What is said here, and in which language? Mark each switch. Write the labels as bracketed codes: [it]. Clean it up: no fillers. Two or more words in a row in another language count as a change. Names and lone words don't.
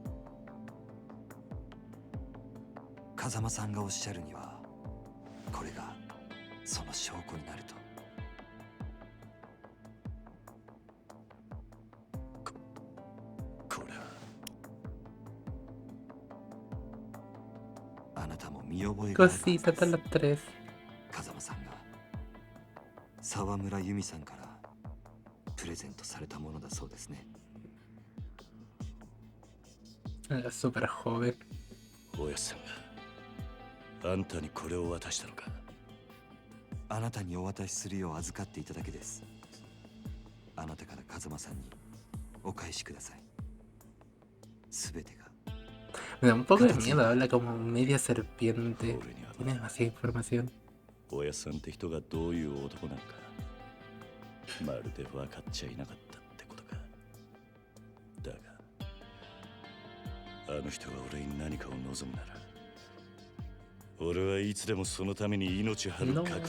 [ja] 風間さんがおっしゃるにはこれがその証拠になると。これはあなたも見覚えがあるはずです。 [es] Cositas de las tres. [ja] 風間さんが沢村由美さんからプレゼントされたものだそうですね。 [es] Era súper joven. [ja] おやっさんがあんたにこれを渡したのか。あなたにお渡しするよう預かっていただけです。あなたから風間さんにお返しください。すべてが。 [es] Me da un poco de miedo, habla como media serpiente. [ja] 俺には [es] Tiene demasiada información. [ja] おやっさんって人がどういう男なのかまるで分かっちゃいなかったってことか。だがあの人が俺に何かを望むなら俺はいつでもそのために命張る覚悟だ。